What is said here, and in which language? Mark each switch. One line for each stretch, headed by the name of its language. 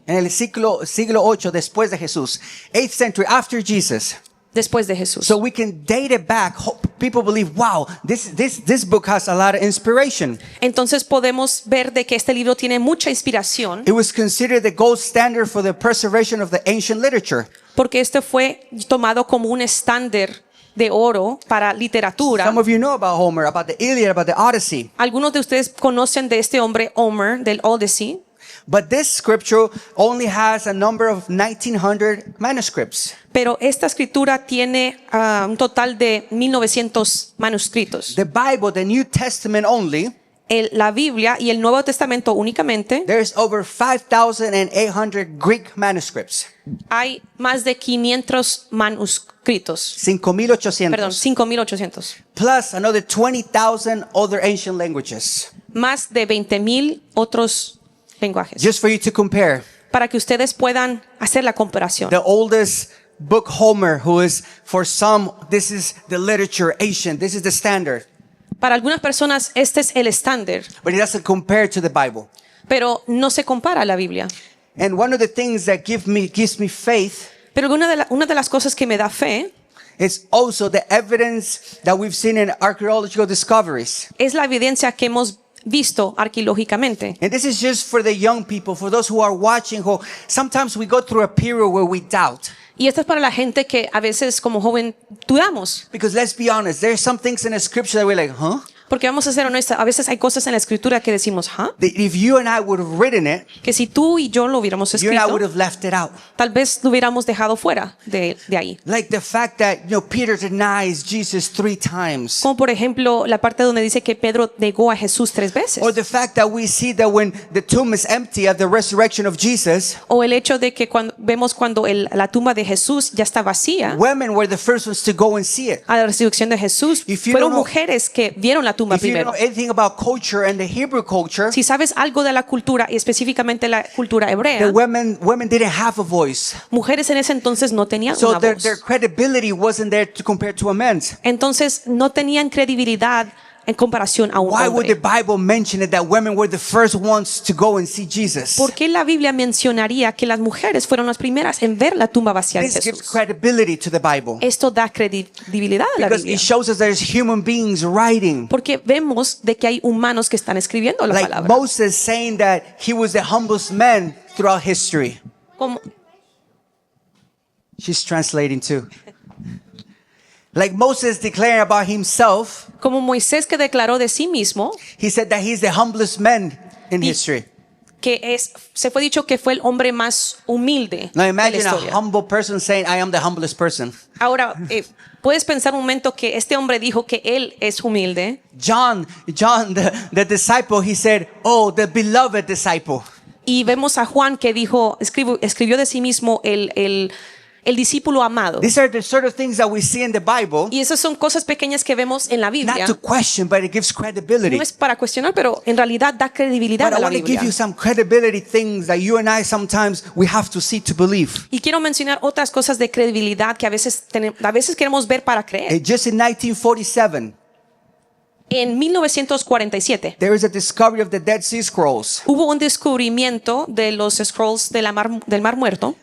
Spanish: en el siglo 8 después de Jesús,
English: 8th century after Jesus.
Spanish: después de Jesús.
English: So we can date it back. People believe, wow, this book has a lot of inspiration.
Spanish: Entonces podemos ver de que este libro tiene mucha inspiración
English: It was considered the gold standard for the preservation of the ancient literature.
Spanish: porque este fue tomado como un estándar de oro para literatura.
English: Some of you know about Homer, about the Iliad, about the Odyssey.
Spanish: Algunos de ustedes conocen de este hombre Homer del Odyssey,
English: But this scripture only has a number of 1900 manuscripts.
Spanish: pero esta escritura tiene un total de 1900 manuscritos.
English: The Bible, the New Testament only,
Spanish: La Biblia y el Nuevo Testamento únicamente
English: there's over 5,800 Greek manuscripts.
Spanish: hay más de 500 manuscritos.
English: 5,800.
Spanish: Perdón, 5.800.
English: Plus another 20,000 other ancient languages.
Spanish: Más de 20.000 otros lenguajes.
English: Just for you to compare.
Spanish: Para que ustedes puedan hacer la comparación.
English: The oldest book, Homer, who is for some, this is the literature, ancient, this is the standard.
Spanish: Para algunas personas este es el estándar,
English: But it doesn't compare to the Bible.
Spanish: pero no se compara a la Biblia.
English: And one of the things that gives me faith
Spanish: Pero una de las cosas que me da fe
English: is also the evidence that we've seen in archaeological discoveries.
Spanish: es la evidencia que hemos visto arqueológicamente.
English: And this is just for the young people, for those who are watching, who sometimes we go through a period where we doubt.
Spanish: Y esto es para la gente que a veces como joven dudamos.
English: Because let's be honest, there's some things in the scripture that we're like, huh?
Spanish: Porque vamos a ser honestos, a veces hay cosas en la escritura que decimos, ¿ah?
English: That if you and I would have written it,
Spanish: Que si tú y yo lo hubiéramos
English: you and I would
Spanish: escrito,
English: have left it out.
Spanish: tal vez lo hubiéramos dejado fuera de ahí.
English: Like the fact that, Peter denies Jesus 3 times.
Spanish: Como por ejemplo la parte donde dice que Pedro negó a Jesús 3 veces.
English: Or the fact that we see that when the tomb is empty at the resurrection of Jesus,
Spanish: O el hecho de que vemos cuando la tumba de Jesús ya está vacía,
English: women were the first ones to go and see it.
Spanish: a la resurrección de Jesús,
English: If you
Spanish: fueron
English: don't know-
Spanish: mujeres que vieron la tumba
English: If you
Spanish: primero.
English: know anything about culture and the Hebrew culture,
Spanish: Si sabes algo de la cultura y específicamente la cultura
English: the
Spanish: hebrea,
English: women didn't have a voice.
Spanish: mujeres en ese entonces no tenían
English: So
Spanish: una
English: their
Spanish: voz.
English: credibility wasn't there to compare to a man's.
Spanish: Entonces no tenían credibilidad en comparación a un
English: Why would the
Spanish: hombre.
English: Bible mention it that women were the first ones to go and see Jesus?
Spanish: ¿Por qué la Biblia mencionaría que las mujeres fueron las primeras en ver la tumba vacía de
English: This gives
Spanish: Jesús?
English: credibility to the Bible.
Spanish: Esto da credibilidad a la
English: Because
Spanish: Biblia.
English: it shows us there's human beings writing.
Spanish: Porque vemos de que hay humanos que están escribiendo la
English: Like
Spanish: palabra.
English: Moses saying that he was the humblest man throughout history.
Spanish: Como,
English: She's translating too. Like Moses declaring about himself,
Spanish: como Moisés que declaró de sí mismo
English: he said that he's the humblest man in
Spanish: Y-
English: history.
Spanish: que se fue dicho que fue el hombre más humilde
English: Now
Spanish: de la
English: imagine a
Spanish: historia.
English: humble person saying, I am the humblest person.
Spanish: Ahora, puedes pensar un momento que este hombre dijo que él es humilde
English: John, the disciple, he said, oh, the beloved disciple.
Spanish: y vemos a Juan que dijo, escribió de sí mismo el discípulo amado.
English: These are the sort of things that we see in the Bible,
Spanish: Y esas son cosas pequeñas que vemos en la
English: not
Spanish: Biblia.
English: to question, but it gives credibility.
Spanish: No es para cuestionar, pero en realidad da credibilidad
English: But I
Spanish: a la
English: want to give
Spanish: Biblia.
English: you some credibility things that you and I sometimes we have to see to believe.
Spanish: Y quiero mencionar otras cosas de credibilidad que a veces queremos ver para creer.
English: Just in 1947,
Spanish: En 1947
English: there is a discovery of the Dead Sea Scrolls.
Spanish: hubo un descubrimiento de los scrolls del Mar Muerto,